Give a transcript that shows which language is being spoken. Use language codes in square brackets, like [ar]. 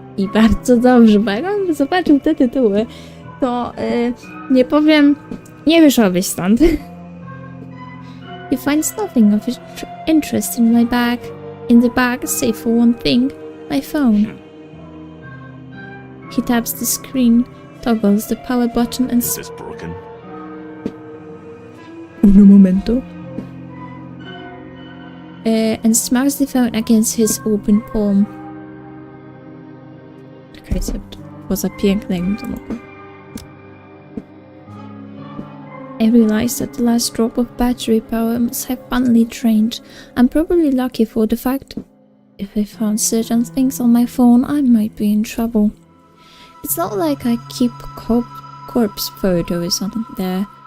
[pl] I bardzo dobrze, bo jak on zobaczył te tytuły, to nie powiem, nie wyszłabyś stąd. [en] He finds nothing of interest in my bag. In the bag, save for one thing, my phone. He taps the screen, toggles the power button and Is this broken? [it] Uno momento. [en] And smacks the phone against his open palm. [pl] Czekaj, co to było za piękne, jakbym to mogła. [en] I realized that the last drop of battery power must have finally drained. I'm probably lucky for the fact if I found certain things on my phone, I might be in trouble. It's not like I keep corpse photos on there.